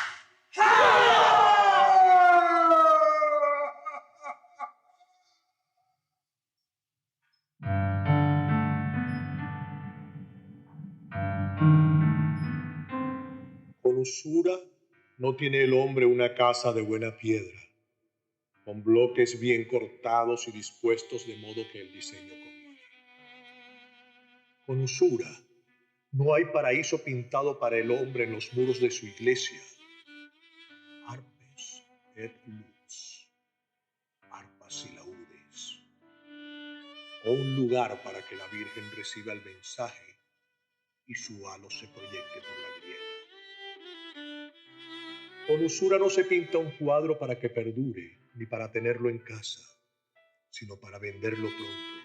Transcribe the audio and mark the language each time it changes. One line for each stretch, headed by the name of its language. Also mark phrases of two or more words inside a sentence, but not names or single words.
Spanish: Con usura no tiene el hombre una casa de buena piedra, con bloques bien cortados y dispuestos de modo que el diseño conviene. Con usura no hay paraíso pintado para el hombre en los muros de su iglesia.
French: Arpes et lux,
Spanish: arpas y laúdes. O un lugar para que la Virgen reciba el mensaje y su halo se proyecte por la grieta. Con usura no se pinta un cuadro para que perdure, ni para tenerlo en casa, sino para venderlo pronto.